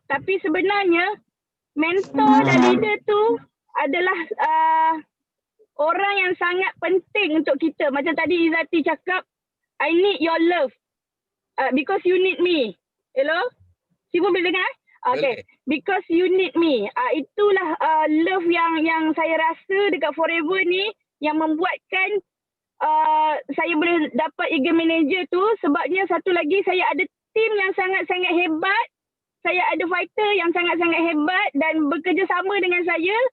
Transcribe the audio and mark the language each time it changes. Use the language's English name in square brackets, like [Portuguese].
[Malay] Tapi sebenarnya mentor dan leader tu adalah orang yang sangat penting untuk kita. Macam tadi Izzati cakap, [English] I need your love because you need me. Hello? [Malay] Sifu boleh dengar? [English] Okay, because you need me. [Malay] Itulah love yang saya rasa dekat Forever ni yang membuatkan saya boleh dapat eager manager tu. Sebabnya satu lagi, saya ada tim yang sangat-sangat hebat. Saya ada fighter yang sangat-sangat hebat dan bekerja sama dengan saya.